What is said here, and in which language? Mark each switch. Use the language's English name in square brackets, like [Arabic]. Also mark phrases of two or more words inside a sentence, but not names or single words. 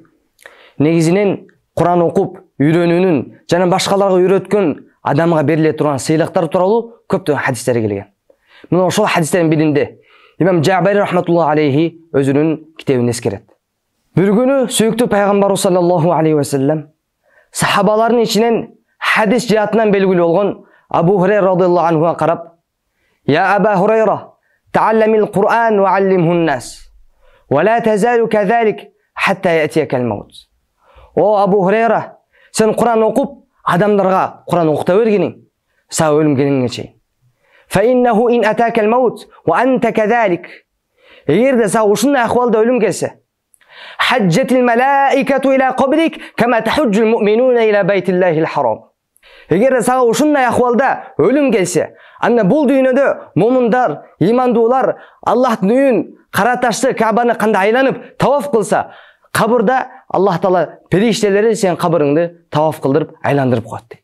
[Kyrgyz] Негизинен Куран окуп, үйрөнүүнүн жана башкаларга үйрөткөн адамга бериле турган сыйлыктар тууралуу көптөгөн хадистер келген. Мына ошол хадистердин биринде имам Жабари [Arabic] رحمة الله عليه [Kyrgyz] өзүнүн китебинде эскерет. Бир күнү сүйүктүү пайгамбарыбыз [Arabic] صلى الله عليه وسلم [Kyrgyz] сахабалардын ичинен хадис жаатынан белгилүү болгон Абу Хурайра [Arabic] رضي الله عنه [Kyrgyz] карап: [Arabic] "يا أبا هريرة تعلم القرآن وعلمه الناس. ولا تزال كذلك حتى يأتيك الموت." [Kyrgyz] О Абу Хурайра, сен Куран окуп, адамдарга Куран окута бергениң, сага өлүм келгенге чейин. [Arabic] فإنه إن أتاك الموت وأنت كذلك. [Kyrgyz] Эгерде сага ушундай акыбалда өлүм келсе, [Arabic] حجت الملائكة إلى قبرك كما تحج المؤمنون إلى بيت الله الحرام. [Kyrgyz] Эгерде сага ушундай акыбалда өлүм келсе, анда бул дүйнөдө момундар, имандуулар Аллахтын үйүн, кара ташты Кабаны кандай айланып таваф кылса, кабырда Аллах Таала периштелери сен кабырыңды таваф кылдырып, айландырып коет дейт.